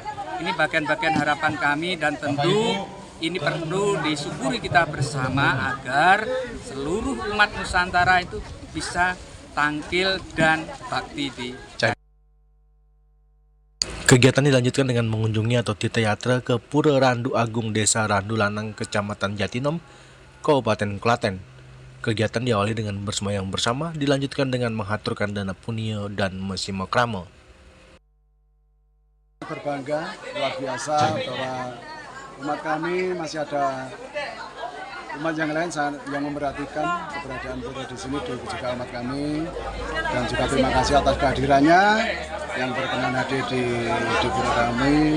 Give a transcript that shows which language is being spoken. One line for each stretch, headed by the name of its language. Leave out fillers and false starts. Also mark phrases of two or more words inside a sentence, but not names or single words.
Indonesian: Ini bagian-bagian harapan kami dan tentu ini perlu disyukuri kita bersama agar seluruh umat Nusantara itu bisa tampil dan bakti di Kegiatan dilanjutkan dengan mengunjungi atau Tirta Yatra ke Pura Randu Agung Desa Randu Lanang, Kecamatan Jatinom, Kabupaten Klaten. Kegiatan diawali dengan bersembahyang bersama, dilanjutkan dengan menghaturkan dana punio dan mesimakrama. Berbangga luar biasa bahwa umat kami masih ada umat yang lain yang memperhatikan keberadaan pura di sini, juga umat kami, dan juga terima kasih atas kehadirannya yang berkenan hadir di pura kami.